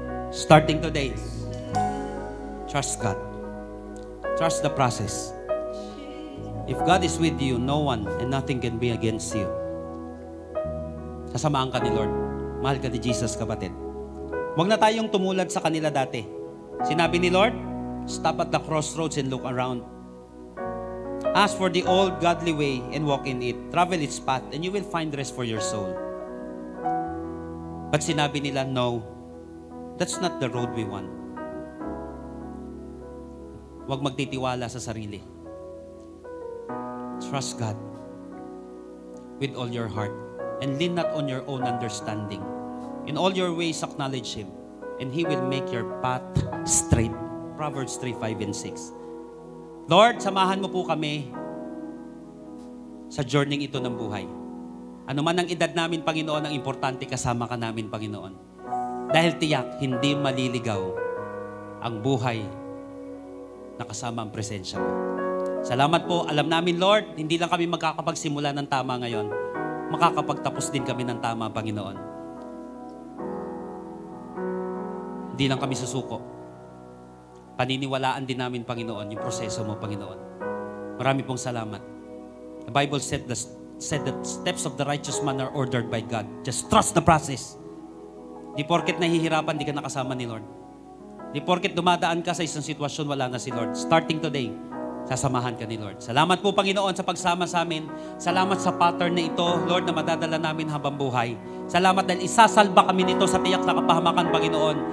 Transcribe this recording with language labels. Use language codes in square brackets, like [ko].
[en] Starting today, trust God. Trust the process. If God is with you, no one and nothing can be against you. [tl] Sasamaan ka ni Lord. Mahal ka ni Jesus, kapatid. Huwag na tayong tumulad sa kanila dati. Sinabi ni [en] Lord, stop at the crossroads and look around. Ask for the old godly way and walk in it. Travel its path and you will find rest for your soul. But [tl] sinabi nila, [en] no, that's not the road we want. [tl] Huwag magtitiwala sa sarili. [en] Trust God with all your heart and lean not on your own understanding. In all your ways acknowledge Him and He will make your path straight. Proverbs 3:5 and 6. [tl] Lord, samahan mo po kami sa journey ito ng buhay. Ano man ang edad namin, Panginoon, ang importante kasama ka namin, Panginoon. Dahil tiyak, hindi maliligaw ang buhay na kasama ang presensya mo. Salamat po. Alam namin, Lord, hindi lang kami magkakapagsimula ng tama ngayon. Makakapagtapos din kami ng tama, Panginoon. Hindi lang kami susuko. Paniniwalaan din namin, Panginoon, yung proseso mo, Panginoon. Marami pong salamat. [en] The Bible said that steps of the righteous man are ordered by God. Just trust the process. [tl] Di porket nahihirapan, di ka nakasama ni Lord. Di porket dumadaan ka sa isang sitwasyon, wala na si Lord. [en] Starting today, [tl] sasamahan ka ni Lord. Salamat po, Panginoon, sa pagsama sa amin. Salamat sa pattern na ito, Lord, na madadala namin habang buhay. Salamat dahil isasalba kami nito sa tiyak na kapahamakan, Panginoon.